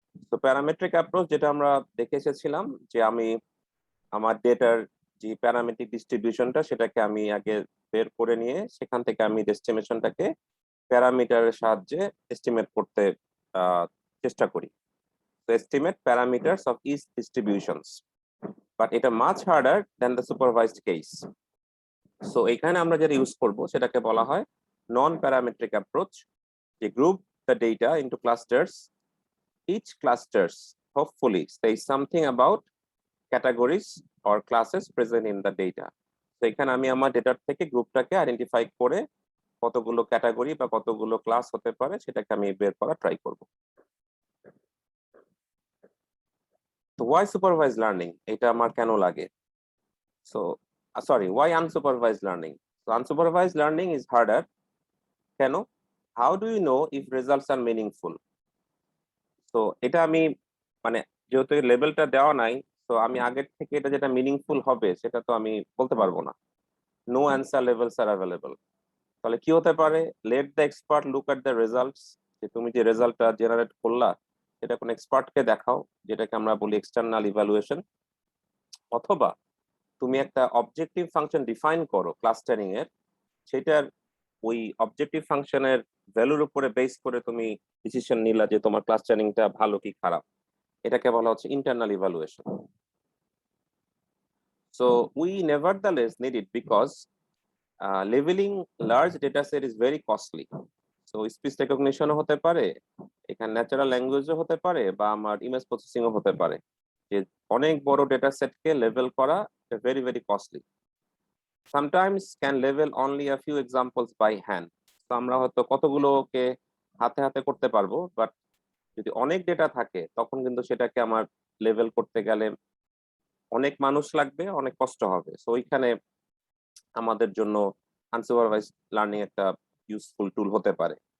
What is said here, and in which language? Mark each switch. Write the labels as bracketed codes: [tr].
[bn] তো parametric approach যেটা আমরা দেখে এসেছিলাম যে আমি আমার ডেটার যে প্যারামেট্রিক ডিস্ট্রিবিউশনটা সেটাকে আমি আগে বের করে নিয়ে সেখান থেকে আমি এস্টিমেশনটাকে প্যারামিটারের সাহায্যে এস্টিমেট করতে চেষ্টা করি। [en] তো estimate parameters of each distributions, but এটা much harder than the supervised case. [bn] So এখানে আমরা যেটা ইউজ করব সেটাকে বলা হয় নন প্যারামেট্রিক অ্যাপ্রোচ, যে group [en] the data into clusters. Each clusters hopefully says something about categories or classes present in the data. [bn] তো এখানে আমি আমার ডেটার থেকে গ্রুপটাকে আইডেন্টিফাই করে কতগুলো ক্যাটাগরি বা কতগুলো ক্লাস হতে পারে সেটাকে আমি বের করা ট্রাই করব। তো [en] why supervised learning [bn] এটা আমার কেন লাগে? [en] So sorry, why unsupervised learning? So unsupervised learning is harder. কেন? How do you know if results are meaningful? [bn] So এটা আমি মানে যেহেতু লেভেলটা দেওয়া নাই, তো আমি আগের থেকে এটা যেটা মিনিংফুল হবে সেটা তো আমি বলতে পারবো না। [en] No answer labels are available. [bn] তাহলে কি হতে পারে? [en] let the expert look at the results, [bn] যে তুমি যে রেজাল্টটা জেনারেট করলা সেটা কোনো এক্সপার্টকে দেখাও, যেটাকে আমরা বলি এক্সটার্নাল ইভ্যালুয়েশন। অথবা তুমি একটা অবজেক্টিভ ফাংশন ডিফাইন করো ক্লাস্টারিং এর, সেটার ওই অবজেক্টিভ ফাংশনের ভ্যালুর উপরে বেস করে তুমি ডিসিশন নিলা যে তোমার ক্লাস্টারিংটা ভালো কি খারাপ। এটাকে বলা হচ্ছে internal evaluation. [en] So we নেভারদালেস need it because leveling large data set is very costly. [bn] So speech রেকগনিশনও হতে পারে, এখানে ন্যাচারাল ল্যাঙ্গুয়েজও হতে পারে, বা আমার ইমেজ প্রসেসিংও হতে পারে। যে অনেক বড় ডেটা সেটকে লেভেল করা [en] Very very costly. sometimes can level only a few examples by hand. [bn] তো আমরা হয়তো কতগুলোকে হাতে হাতে করতে পারবো, বাট যদি অনেক ডেটা থাকে তখন কিন্তু সেটাকে আমার লেভেল করতে গেলে অনেক মানুষ লাগবে, অনেক কষ্ট হবে। সো ওইখানে আমাদের জন্য আনসুপারভাইজড লার্নিং একটা ইউজফুল টুল হতে পারে।